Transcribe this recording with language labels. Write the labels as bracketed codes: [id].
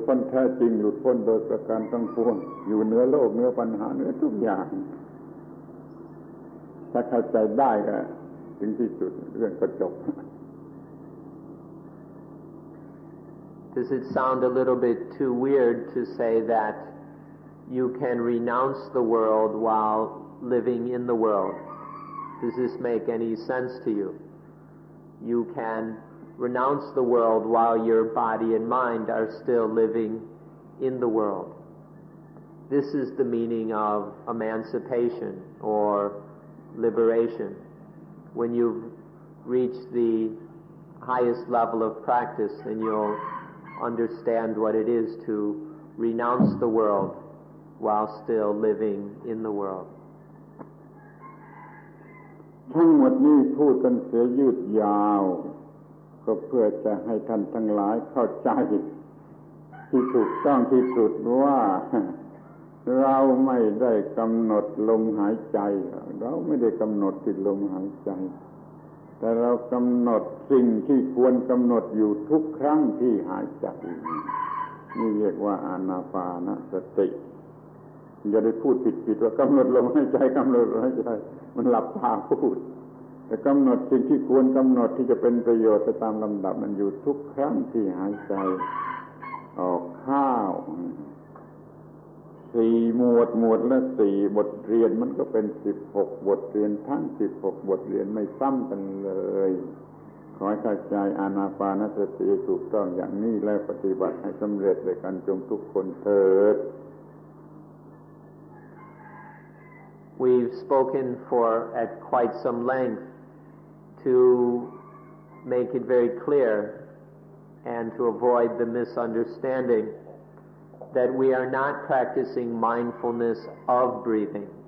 [th] แท้จริงหลุดพ้นโดยประการทั้งปวงอยู่เหนือโลกเหนือปัญหาเหนือทุกอย่างถ้าเข้าใจได้ก็ถึงที่สุดเรื่องก็จบ [en] Does it sound a little bit too weird to say that you can renounce the world while living in the world? Does this make any sense to you? You can renounce the world while your body and mind are still living in the world. This is the meaning of emancipation or liberation. When you've reached the highest level of practice, then you'll understand what it is to renounce the world while still living in the world. [th] ทั้งหมดนี้พูดกันเสียยืดยาวก็เพื่อจะให้ท่านทั้งหลายเข้าใจที่ถูกต้องที่สุดว่าเราไม่ได้กำหนดลมหายใจเราไม่ได้กำหนดที่ลมหายใจแต่เรากำหนดสิ่งที่ควรกำหนดอยู่ทุกครั้งที่หายใจ นี่เรียกว่าอานาปานสติอย่าได้พูดผิดว่ากำหนดลมหายใจกำหนดลมหายใจมันหลับตาพูดแต่กำหนดสิ่งที่ควรกำหนดที่จะเป็นประโยชน์ไปตามลำดับมันอยู่ทุกครั้งที่หายใจออกเข้า 4 หมวดละ4 บทเรียนมันก็เป็น16 บทเรียนทั้ง16 บทเรียนไม่ซ้ำกันเลยขอให้เข้าใจอานาปานสติถูกต้องอย่างนี้แล้วปฏิบัติให้สำเร็จด้วยกันจงทุกคนเถิด [en] We've spoken at quite some length to make it very clear and to avoid the misunderstanding that we are not practicing mindfulness of breathing.